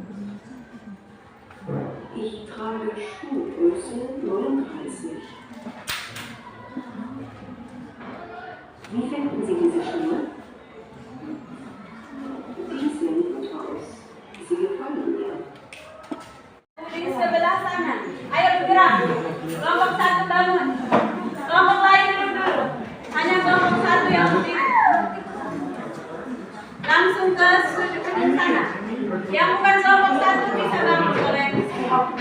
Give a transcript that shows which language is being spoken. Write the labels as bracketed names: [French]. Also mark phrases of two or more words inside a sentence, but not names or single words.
[German] Ich trage Schuhgröße 39. Wie finden Sie diese Schuhe? Die sehen gut aus. Sie gefallen mir. [Indonesian] Di sebelah sana. Ayo bergerak. Kelompok 1 bangun. Kelompok lain duduk. Hanya kelompok 1 yang berdiri. Langsung ke sudut sana. Yang bukan kelompok 1 bisa bangun kalau yang di sini.